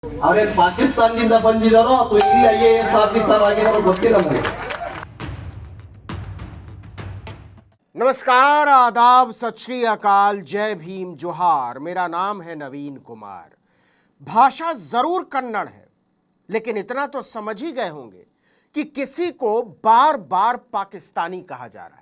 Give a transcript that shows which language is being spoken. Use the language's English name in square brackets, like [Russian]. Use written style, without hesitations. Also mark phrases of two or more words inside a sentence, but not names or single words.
[Kannada] ಅವರೇನು ಪಾಕಿಸ್ತಾನದಿಂದ ಬಂದಿದ್ದಾರೋ ಅಥವಾ ಇಲ್ಲಿ IAS ಆಫೀಸರ್ ಆಗಿದ್ದಾರೋ ಗೊತ್ತಿಲ್ಲ ನಮಗೆ. [Hindi] नमस्कार, आदाब, सत श्री अकाल, जय भीम, जोहार। मेरा नाम है नवीन कुमार। भाषा जरूर कन्नड़ है, लेकिन इतना तो समझ ही गए होंगे कि किसी को बार बार पाकिस्तानी कहा जा रहा है।